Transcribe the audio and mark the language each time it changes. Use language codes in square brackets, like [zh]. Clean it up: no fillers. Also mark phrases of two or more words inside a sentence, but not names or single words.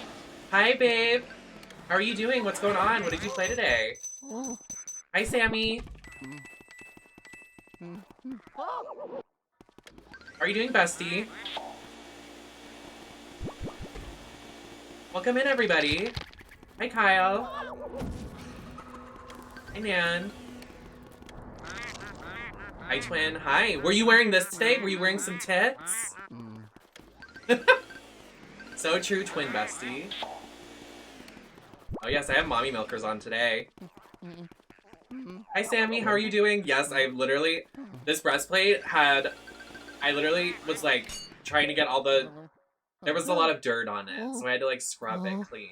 [en] Hi, babe. How are you doing? What's going on? What did you play today? Hi, Sammy. How are you doing, bestie? Welcome in, everybody. Hi, Kyle. Hi, Nan. Hi, twin. Hi. Were you wearing this today? Were you wearing some tits? So true, twin bestie. Oh yes, I have mommy milkers on today. Hi Sammy, how are you doing? Yes, I literally, this breastplate had, I literally was like trying to get all the, there was a lot of dirt on it, so I had to like scrub it clean.